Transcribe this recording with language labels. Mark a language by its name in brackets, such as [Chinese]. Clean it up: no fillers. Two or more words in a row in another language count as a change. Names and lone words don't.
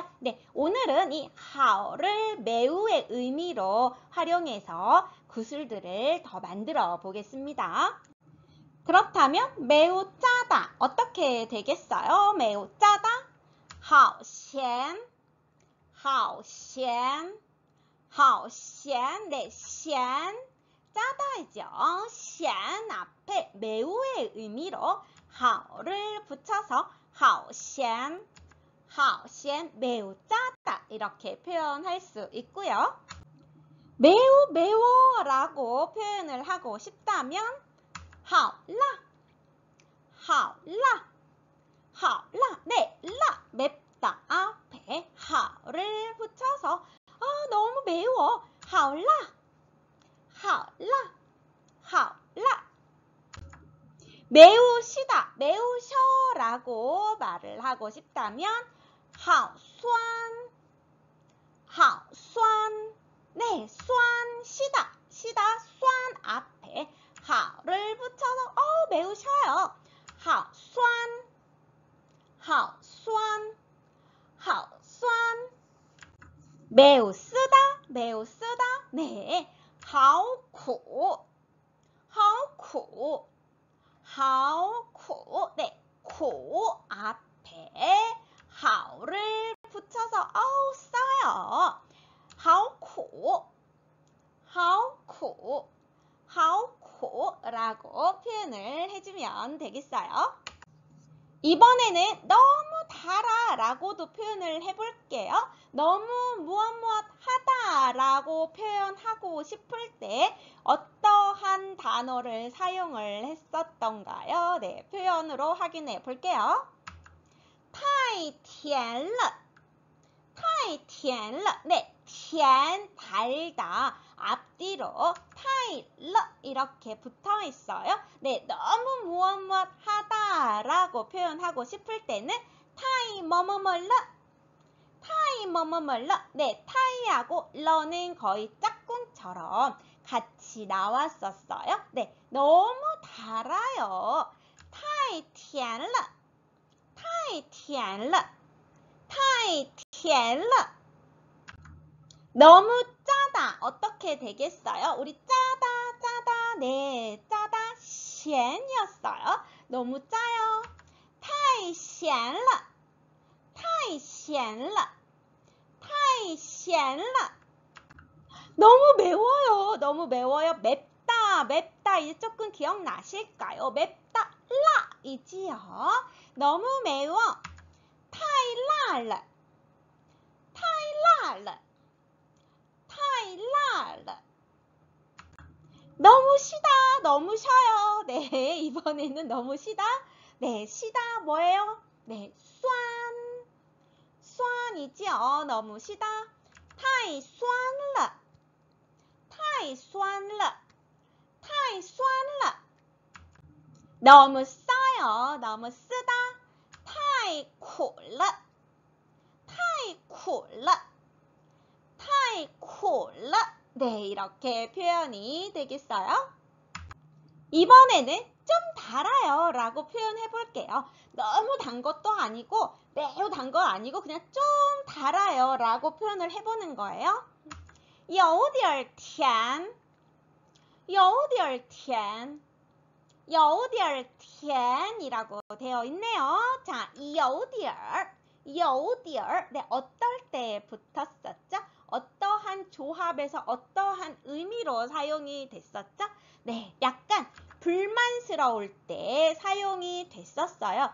[Korean] 네, 오늘은 이 하오를 매우의 의미로 활용해서 구술들을 더 만들어 보겠습니다. 그렇다면 매우 짜다 어떻게 되겠어요? 매우 짜다 [Chinese] 好咸 好咸 好咸 [Korean] 네, 咸 짜다이죠. 咸 앞에 매우의 의미로 好를 붙여서 [Chinese] 好咸 好咸 [Korean] 매우 짜다 이렇게 표현할 수 있고요. 매우 매워라고 표현을 하고 싶다면 [Chinese] 好辣 好辣 好辣 [Korean] 네, 라 맵다 앞에 好를 붙여서 너무 매워 [Chinese] 好辣好辣好辣 [Korean] 매우시다 매우셔라고 말을 하고 싶다면 [Chinese] 好酸好酸 [Korean] 네,酸 시다 시다 酸 앞에 好를 붙여서 매우 셔요 [Chinese] 好酸好酸好酸 [Korean] 매우 쓰다 매우 쓰다 네, [Chinese] 好苦好苦好苦 [Korean] 네, 苦 앞에 好를 붙여서 써요 [Chinese] 好苦好苦好苦 [Korean] 라고 표현을 해주면 되겠어요. 이번에는 너무 달아 라고도 표현을 해볼게요. 너무 무엇 하다 라고 표현하고 싶을 때 어떠한 단어를 사용을 했었던가요? 네, 표현으로 확인해 볼게요. [Chinese] 太甜了 太甜了 [Korean] 네, 甜 달다 앞뒤로 太了 이렇게 붙어 있어요. 네, 너무 무엇 하다 라고 표현하고 싶을 때는 太뭐뭐뭐了 太 뭐뭐뭐了네, 太하고 러는 거의 짝꿍처럼 같이 나왔었어요. 네, 너무 달아요. [Chinese] 太甜了太甜了太甜了 [Korean] 너무 짜다 어떻게 되겠어요? 우리 짜다 네, 짜다 咸이었어요. 너무 짜요. [Chinese] 太咸了太咸了太咸了 [Korean] 너무 매워요. 맵다 이제 조금 기억나실까요? 맵다 라 이지요. 너무 매워 [Chinese] 太辣了太辣了太辣了 [Korean] 너무 시다 너무 셔요. 네, 이번에는 너무 시다. 네, 시다 뭐예요? 네,酸이지요. 너무 시다 [Chinese] 太酸了太酸了太酸了 [Korean] 너무 써요. 너무 쓰다 [Chinese] 太苦了太苦了太苦了 [Korean] 네, 이렇게 표현이 되겠어요. 이번에는 좀 달아요 라고 표현해 볼게요. 너무 단 것도 아니고 매우 단 거 아니고 그냥 좀 달아요 라고 표현을 해보는 거예요. [Chinese] 有点甜有点甜有点甜 [Korean] 이라고 되어 있네요. 자, 有点 네, 어떨 때 붙었었죠? 어떠한 조합에서 어떠한 의미로 사용이 됐었죠? 네, 약간 불만스러울 때 사용이 됐었어요.